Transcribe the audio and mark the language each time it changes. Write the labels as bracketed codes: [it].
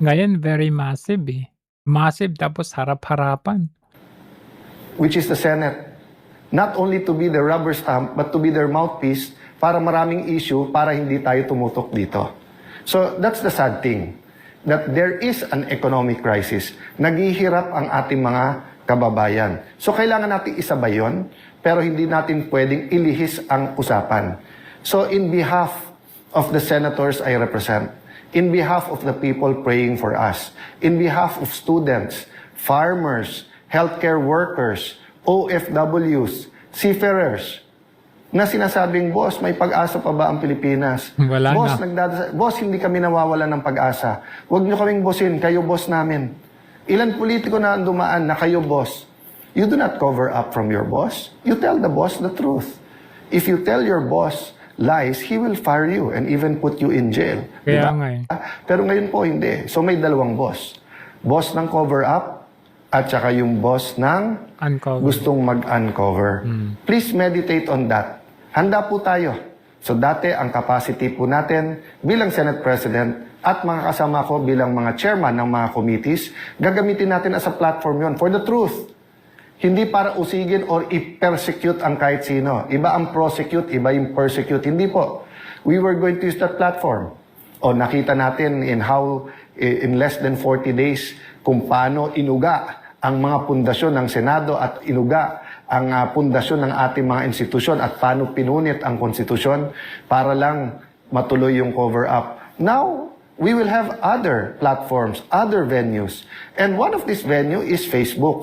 [tl] Ngayon, [en] very massive [tl] eh. Massive tapos harap-harapan. [en] which is the Senate. Not only to be the rubber stamp, but to be their mouthpiece [tl] para maraming issue para hindi tayo tumutok dito. [en] So that's the sad thing, that there is an economic crisis. [tl] Naghihirap ang ating mga kababayan. So kailangan natin isabay yun, pero hindi natin pwedeng ilihis ang usapan. [en] So in behalf of the senators I represent, in behalf of the people praying for us, in behalf of students, farmers, healthcare workers, OFWs, seafarers, [tl] na sinasabing, boss, may pag-asa pa ba ang Pilipinas? Wala boss, na. boss, hindi kami nawawala ng pag-asa. Huwag niyo kaming bossin, kayo boss namin. Ilan politiko na ang dumaan na kayo boss? [en] You do not cover up from your boss. You tell the boss the truth. If you tell your boss lies, he will fire you and even put you in jail. [tl] Kaya Diba? nga eh. Pero ngayon po hindi. So may dalawang boss. Boss ng cover up at saka yung boss ng [en] Uncover. [tl] gustong mag-uncover. [en] Please meditate on that. [tl] Handa po tayo. So dati ang capacity po natin bilang Senate President at mga kasama ko bilang mga chairman ng mga committees, gagamitin natin [en] as a platform [tl] yon [en] for the truth. [tl] Hindi para usigin or i-persecute ang kahit sino. Iba ang prosecute, iba yung persecute. Hindi po. [en] We were going to use that platform. [tl] O nakita natin [en] in how, in less than 40 days, [tl] kung paano inuga ang mga pundasyon ng Senado at inuga ang pundasyon ng ating mga institusyon at paano pinunit ang konstitusyon para lang matuloy yung cover-up. [en] Now, we will have other platforms, other venues. And one of this venue is Facebook.